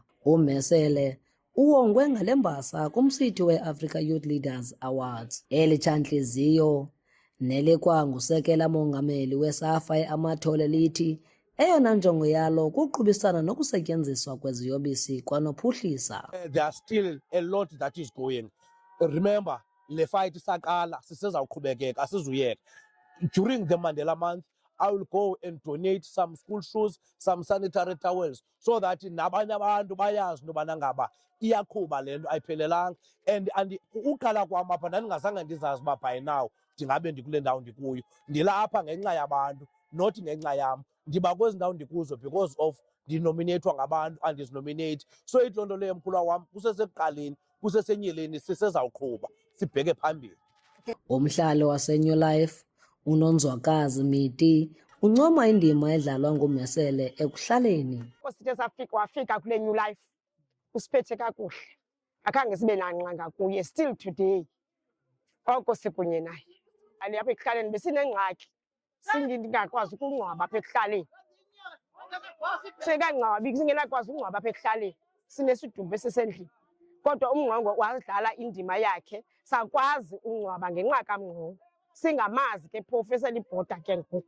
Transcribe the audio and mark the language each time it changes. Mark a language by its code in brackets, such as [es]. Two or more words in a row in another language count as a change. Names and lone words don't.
[xh] uMhesele uwongwe ngale mbasa kumsitho we-Africa Youth Leaders Awards. Eli tshantliziyo nelikwangusekela mongameli weSAFA eAmathole lithi eyona njongo yalo kuqhubisana nokusetyenziswa kweziyobisi kwanophuhlisa. [en] There are still a lot that is going. [xh] Remember, le fight isaqala, sisezawuqhubekeka, asizuyeka. [en] During the Mandela month, I will go and donate some school shoes, some sanitary towels, so that [xh] nabanye abantu bayazi nobana ngaba iyaqhuba le nto ayiphelelanga. And ukhala kwam apha ndandingazange ndizazi uba [en] by now [xh] ndingabe ndikule ndawo ndikuyo. Ndilapha ngenxa yabantu, not ngenxa yam. Ndiba kwezi ndawo ndikuzo [en] because of [xh] ndinominatwa ngabantu andizinominate. So ithi loo nto leyo mkhulwa wam kusesekuqaleni, kusesenyeleni, sisezawuqhuba sibheke phambili. Umhlali waseNew Life uNonzwakazi Miti uncoma indima edlalwa nguMhesele ekuhlaleni. Sithe wafika kule New Life usiphethe kakuhle, akhange sibe nanqanga kuye [en] still today. [xh] Oko sikunye naye apha ekuhlaleni besinengxaki singingakwazi ukungcwaba apha ekuhlaleni, singangcwabi singenakwazi ukungcwaba apha ekuhlaleni, sinesidumbu esisendlini, kodwa uMngqongqo wadlala indima yakhe sakwazi ukungcwaba ngenxa kaMngqongqo, singamazi ke phofu eselibhoda ke ngoku.